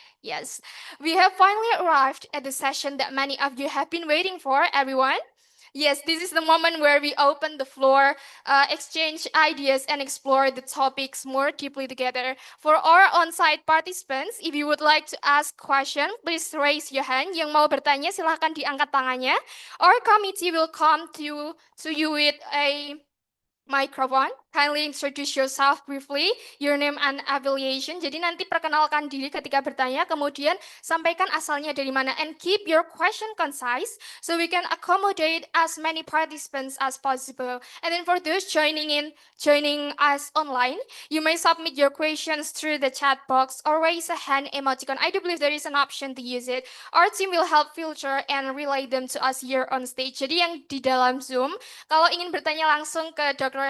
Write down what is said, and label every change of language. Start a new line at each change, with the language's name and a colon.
English: Yes, we have finally arrived at the session that many of you have been waiting for, everyone. Yes, this is the moment where we open the floor, exchange ideas, and explore the topics more deeply together. For our on-site participants, if you would like to ask question, please raise your hand.
Indonesian: Yang mau bertanya, silahkan diangkat tangannya.
English: Our committee will come to you with a microphone. Kindly introduce yourself briefly, your name and affiliation.
Indonesian: Jadi nanti perkenalkan diri ketika bertanya, kemudian sampaikan asalnya dari mana,
English: and keep your question concise so we can accommodate as many participants as possible. And then for those joining us online, you may submit your questions through the chat box or raise a hand emoticon. I do believe there is an option to use it. Our team will help filter and relay them to us here on stage.
Indonesian: Jadi yang di dalam Zoom, kalau ingin bertanya langsung ke Dr.